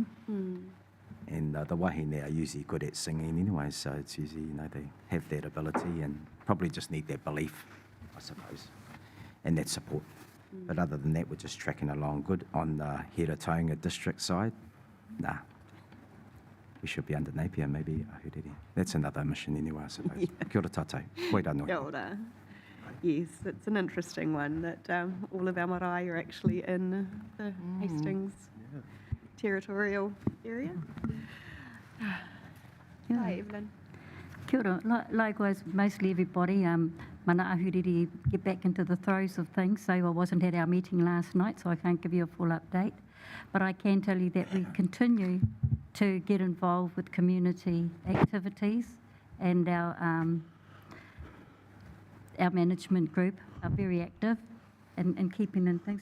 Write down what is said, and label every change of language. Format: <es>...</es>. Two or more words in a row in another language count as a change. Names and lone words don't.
<en>And the wahine are usually good at singing anyway, so it's usually, you know, they have that ability and probably just need that belief, I suppose, and that support. But other than that, we're just tracking along good. On the Hira-Taonga district side, nah, we should be under Napier, maybe Ahuriri. That's another mission anyway, I suppose. Yeah.</en> <mi>Kia ora tātou. Koe Kia ora.</mi> <en>Yes, it's an interesting one that all of our marae are actually in the Hastings territorial area. Hi, Evelyn.</en> <mi>Kia ora.</mi> <en>Likewise, mostly everybody, mana ahuriri get back into the throes of things. So I wasn't at our meeting last night, so I can't give you a full update. But I can tell you that we continue to get involved with community activities, and our management group are very active in keeping in things.</en>